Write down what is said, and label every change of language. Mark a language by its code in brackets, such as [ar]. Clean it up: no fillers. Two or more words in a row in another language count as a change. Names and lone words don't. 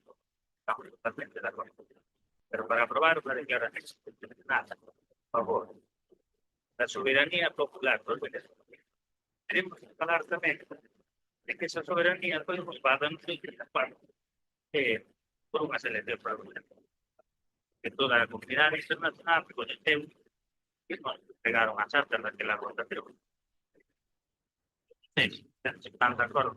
[gl] Estamos totalmente de acordo. [es] Pero para aprobar una declaración nada, por favor, la soberanía popular [gl] dos venezolanos. [es] Tenemos que [gl] falar tamén de que esa soberanía foi ocupada en parte por unha selección fraudulenta. Que toda a comunidade internacional recoñeceu que nos pegaron a charter daquela votación. Sí, están de acordo.